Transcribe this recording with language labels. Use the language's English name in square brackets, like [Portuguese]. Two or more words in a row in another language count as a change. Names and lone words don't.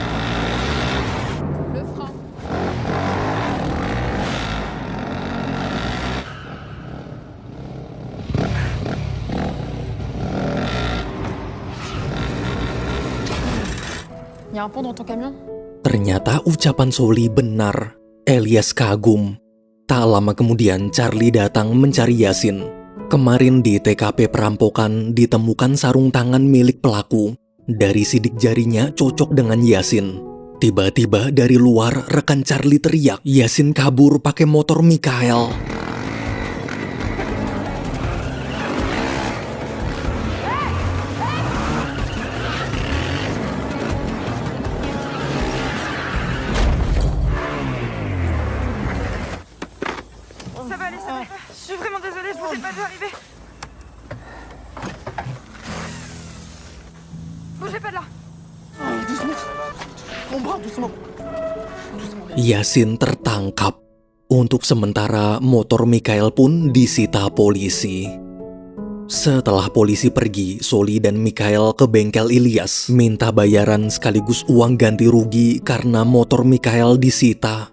[French] Le frein. Y a un pont dans ton camion? [Indonesian] Ternyata ucapan Soli benar. Elias kagum. Tak lama kemudian Charlie datang mencari Yasin. Kemarin di TKP perampokan ditemukan sarung tangan milik pelaku. Dari sidik jarinya cocok dengan Yasin. Tiba-tiba dari luar rekan Charlie teriak, Yasin kabur pakai motor Mikhail. [French] Ça va aller, ça va. Je suis vraiment désolée, je pensais pas de arriver. Bougez pas de là. [Indonesian] Yasin tertangkap. Untuk sementara, motor Mikhail pun disita polisi. Setelah polisi pergi, Soli dan Mikhail ke bengkel Ilyas, minta bayaran sekaligus uang ganti rugi karena motor Mikhail disita.